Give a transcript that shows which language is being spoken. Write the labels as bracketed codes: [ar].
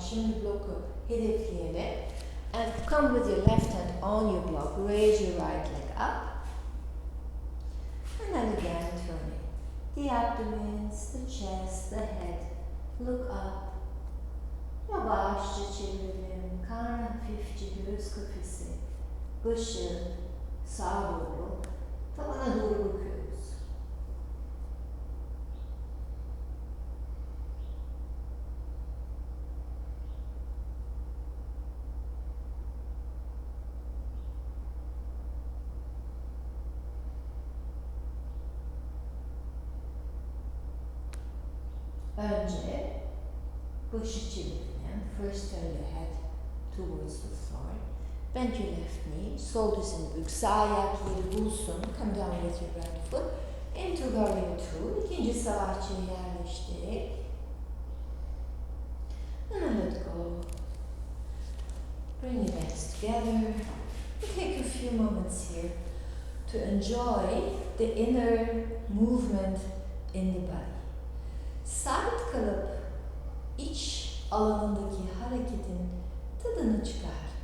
[tr] Şimdi bloku hedefleyelim. [en] And come with your left hand on your block. Raise your right leg up. And then again turn it. The abdomen, the chest, the head. Look up. [tr] Yavaşça çevirelim. Karnı hafifçe göğüs kafesi. Başı sağa doğru. Tavana doğru bakıyoruz. Önce başı çevirelim. [en] First turn your head towards the floor. Bend your left knee. [tr] Sol dizini bük. Sağ ayak yeri bulsun. [en] Come down with your right foot. Into warrior two. [tr] İkinci savaşçıya yerleştik. [en] And then let go. Bring your legs together. Take a few moments here to enjoy the inner movement in the body. [tr] Sabit kalıp iç alanındaki hareketin tadını çıkar.